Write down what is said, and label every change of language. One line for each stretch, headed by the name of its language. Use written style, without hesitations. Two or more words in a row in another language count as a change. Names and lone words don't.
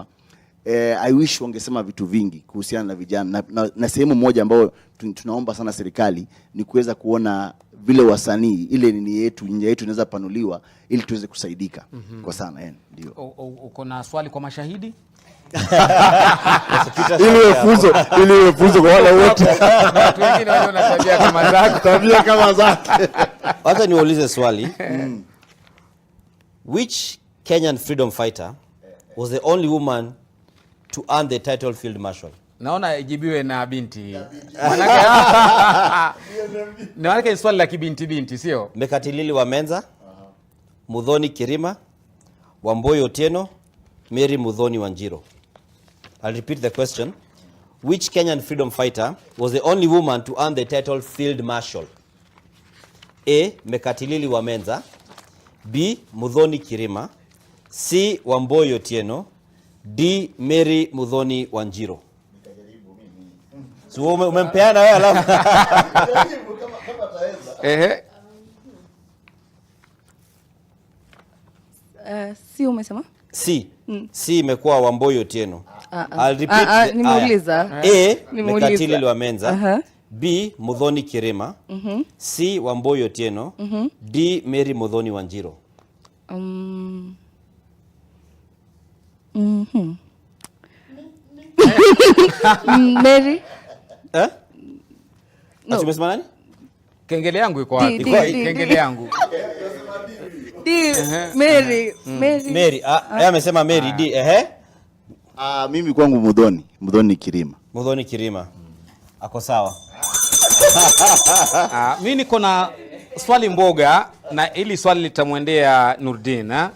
English: I wish
Swahili: wangesema vitu vingi kuhusiana na vijana na sehemu moja ambao tunaomba sana serikali ni kuweza kuona vile wasanii ile nini yetu nje yetu inaweza panuliwa ili tuweze kusaidika kwa sana. Ndio. Uko na swali kwa mashahidi? Ili funzo kwa wale wote. Watu wengine wana tabia kama zake. Wacha niulize swali.
English: Which Kenyan freedom fighter was the only woman to earn the title Field Marshal?
Swahili: Naona ijibiwe na binti. Maanake swali la kibinti sio? Mekatilili wa Menza, Muthoni Kirima, Wamboi Otieno, Mary Muthoni Wanjiro.
English: I'll repeat the question. Which Kenyan freedom fighter was the only woman to earn the title Field Marshal? A. Mekatilili wa Menza, B. Muthoni Kirima, C. Wamboi Otieno, D. Mary Muthoni Wanjiro.
Swahili: So umempeana wewe alafu. Si umesema? C imekuwa Wamboi Otieno.
English: I'll repeat.
Swahili: Nimeuliza. A. Mekatilili wa Menza, B. Muthoni Kirima, C. Wamboi Otieno, D. Mary Muthoni Wanjiro. Mary? No. Umesema nani? Kengele yangu iko wapi? Kengele yangu. Mary. Mary. Yeye amesema Mary D. Mimi kwangu Muthoni Kirima. Muthoni Kirima. Ako sawa. Mimi niko na swali mboga na ili swali litamwendea Nurdin.